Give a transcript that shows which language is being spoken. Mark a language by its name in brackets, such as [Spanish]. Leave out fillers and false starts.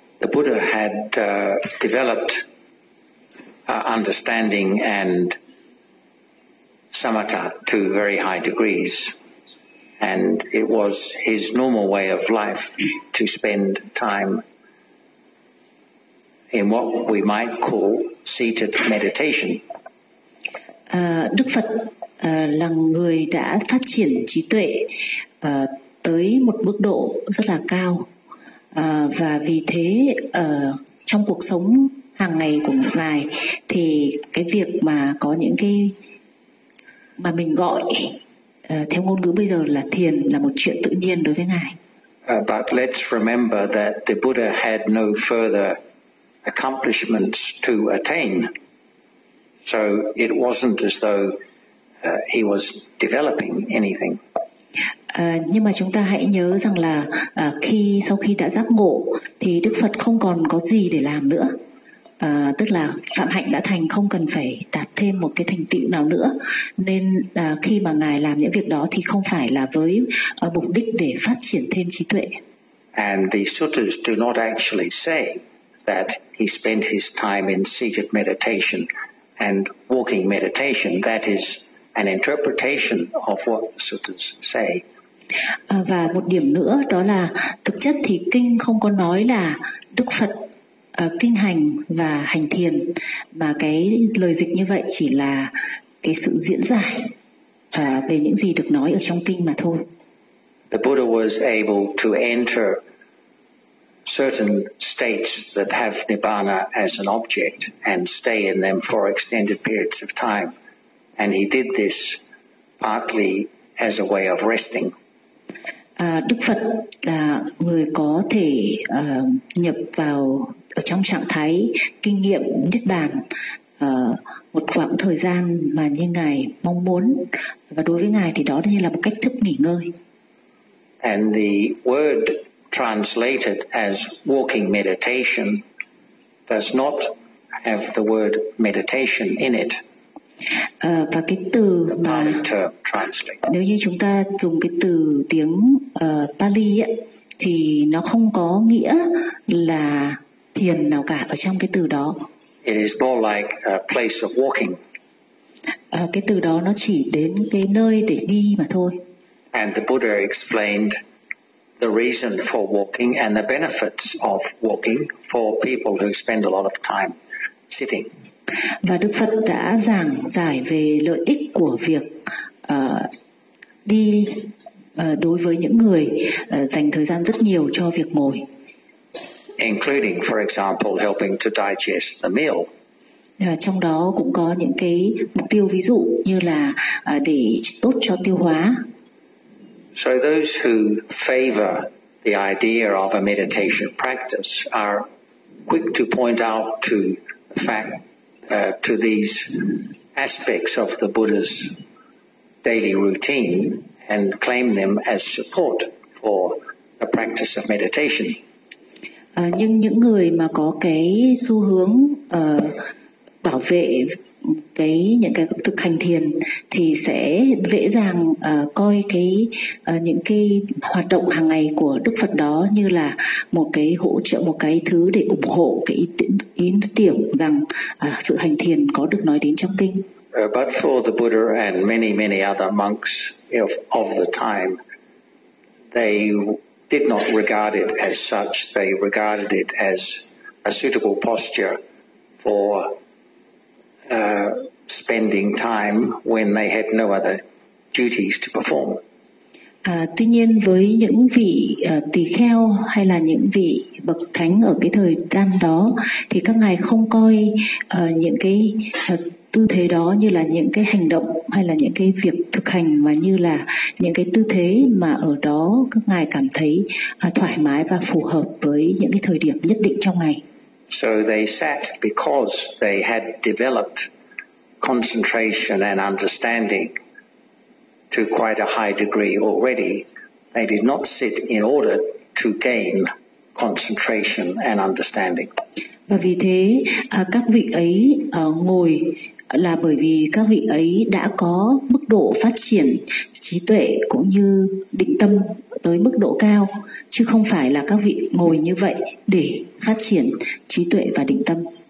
[English] Buddha had developed understanding and samatha to very high degrees, and it was his normal way of life to spend time in what we might call seated meditation. [Vietnamese] Đức Phật là người đã phát triển trí tuệ tới một mức độ rất là cao. Và vì thế trong cuộc sống hàng ngày của một ngày thì cái việc mà có những cái mà mình gọi theo ngôn ngữ bây giờ là thiền là một chuyện tự nhiên đối với ngài. [English] But let's remember that the Buddha had no further accomplishments to attain. So it wasn't as though he was developing anything. [Vietnamese] Nhưng mà chúng ta hãy nhớ rằng là sau khi đã giác ngộ thì Đức Phật không còn có gì để làm nữa. Tức là phạm hạnh đã thành, không cần phải đạt thêm một cái thành tựu nào nữa. Nên khi mà ngài làm những việc đó thì không phải là với mục đích để phát triển thêm trí tuệ. [English] And the suttas do not actually say that he spent his time in seated meditation and walking meditation. That is an interpretation of what the suttas say. [Vietnamese] Và một điểm nữa đó là thực chất thì kinh không có nói là Đức Phật kinh hành và hành thiền, mà cái lời dịch như vậy chỉ là cái sự diễn giải về những gì được nói ở trong kinh mà thôi. [English] The Buddha was able to enter certain states that have Nibbana as an object and stay in them for extended periods of time. And he did this partly as a way of resting. [Vietnamese] Đức Phật là người có thể nhập vào ở trong trạng thái kinh nghiệm Niết Bàn một khoảng thời gian mà như ngài mong muốn, và đối với ngài thì đó như là một cách thức nghỉ ngơi. [English] And the word translated as walking meditation does not have the word meditation in it. [Vietnamese] Và cái từ mà nếu như chúng ta dùng cái từ tiếng Pali ấy, thì nó không có nghĩa là thiền nào cả ở trong cái từ đó. [English] It is more like a place of walking. [Vietnamese] Cái từ đó nó chỉ đến cái nơi để đi mà thôi. [English] And the Buddha explained the reason for walking and the benefits of walking for people who spend a lot of time sitting. [Vietnamese] Và Đức Phật đã giảng giải về lợi ích của việc đi đối với những người dành thời gian rất nhiều cho việc ngồi. [English] Including, for example, helping to digest the meal. [Vietnamese] Trong đó cũng có những cái mục tiêu ví dụ như là để tốt cho tiêu hóa. [English] So those who favor the idea of a meditation practice are quick to point out to the fact to these aspects of the Buddha's daily routine and claim them as support for the practice of meditation. [Vietnamese] Nhưng những người mà có cái xu hướng bảo vệ những cái thực hành thiền thì sẽ dễ dàng coi cái những cái hoạt động hàng ngày của Đức Phật đó như là một cái hỗ trợ, một cái thứ để ủng hộ cái ý tưởng rằng sự hành thiền có được nói đến trong kinh. [English] But for the Buddha and many many other monks of the time, they did not regard it as such. They regarded it as a suitable posture for spending time when they had no other duties to perform. [Vietnamese] Tuy nhiên với những vị tỳ kheo hay là những vị bậc thánh ở cái thời gian đó thì các ngài không coi những cái tư thế đó như là những cái hành động hay là những cái việc thực hành mà như là những cái tư thế mà ở đó các ngài cảm thấy thoải mái và phù hợp với những cái thời điểm nhất định trong ngày. [English] So they sat because they had developed concentration and understanding to quite a high degree already. They did not sit in order to gain concentration and understanding. [Vietnamese] Và vì thế các vị ấy ngồi là bởi vì các vị ấy đã có mức độ phát triển trí tuệ cũng như định tâm tới mức độ cao, chứ không phải là các vị ngồi như vậy để phát triển trí tuệ và định tâm.